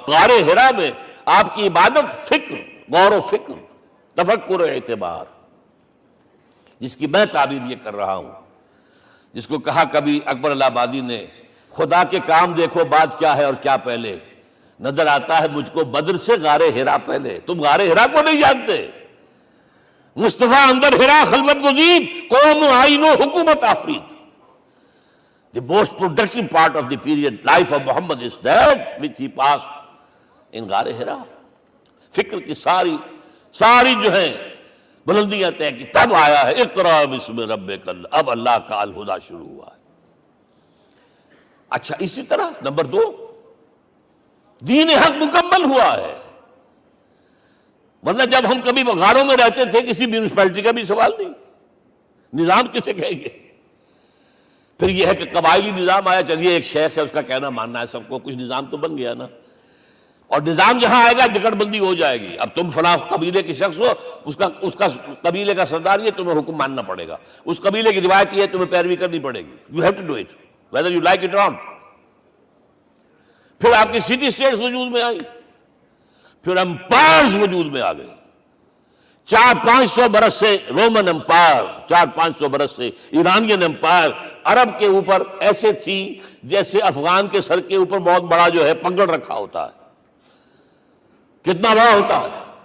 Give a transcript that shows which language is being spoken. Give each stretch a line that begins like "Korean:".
Urdu: غار حرا میں آپ کی عبادت فکر، غور و فکر، تفکر و اعتبار، جس کی میں تعبیر یہ کر رہا ہوں، جس کو کہا کبھی اکبر الہ آبادی نے، خدا کے کام دیکھو بعد کیا ہے اور کیا پہلے. نظر آتا ہے مجھ کو بدر سے غار حرا پہلے. تم غار حرا کو نہیں جانتے.
Persian: مصطفیٰ اندر حرا خلوت گزید، قوم آئین و حکومت آفرید.
English: The most productive part of the period life of Muhammad is that which he passed in غار حرا.
Urdu: فکر کی ساری جو ہیں بلندیاں طے کی، تب آیا ہے
Arabic: اقرا بسم ربک.
Urdu: اب اللہ کا الہدا شروع ہوا ہے. اچھا، اسی طرح نمبر 2، دین حق مکمل ہوا ہے. ورنہ جب ہم کبھی غاروں میں رہتے تھے کسی میونسپلٹی کا بھی سوال نہیں، نظام کسے کہیں گے. پھر یہ ہے کہ قبائلی نظام آیا، چلیے ایک شیخ ہے اس کا کہنا ماننا ہے سب کو، کچھ نظام تو بن گیا نا. اور نظام جہاں آئے گا جکڑ بندی ہو جائے گی. اب تم فلاں قبیلے کے شخص ہو، اس کا قبیلے کا سردار یہ، تمہیں حکم ماننا پڑے گا. اس قبیلے کی روایت یہ ہے، تمہیں پیروی کرنی پڑے گی.
English: You have to do it whether you like it or not.
Urdu: پھر آپ کی سٹی اسٹیٹس وجود میں آئی، پھر امپائرز وجود میں آ گئے. 400-500 برس سے رومن امپائر، 400-500 برس سے ایرانین امپائر عرب کے اوپر ایسے تھی جیسے افغان کے سر کے اوپر بہت بڑا جو ہے پگڑ رکھا ہوتا ہے. کتنا بڑا ہوتا ہے.